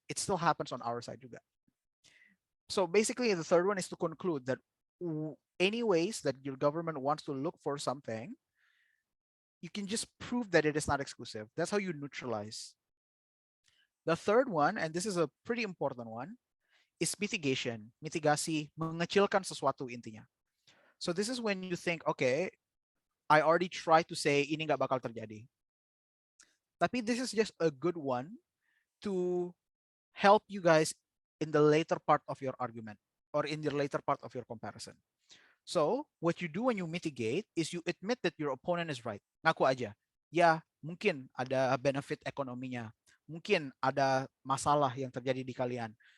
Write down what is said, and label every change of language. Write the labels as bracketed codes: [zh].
[en] It still happens on our side juga. So basically, the third one is to conclude that any ways that your government wants to look for something, you can just prove that it is not exclusive. That's how you neutralize. The third one, and this is a pretty important one, is mitigation. [id] Mitigasi, mengecilkan sesuatu intinya. [en] So this is when you think, okay, I already tried to say [id] ini nggak bakal terjadi. [en] Tapi this is just a good one to help you guys in the later part of your argument or in the later part of your comparison. So what you do when you mitigate is you admit that your opponent is right. [id] Ngaku aja. Ya, mungkin ada benefit ekonominya. Mungkin ada masalah yang terjadi di kalian.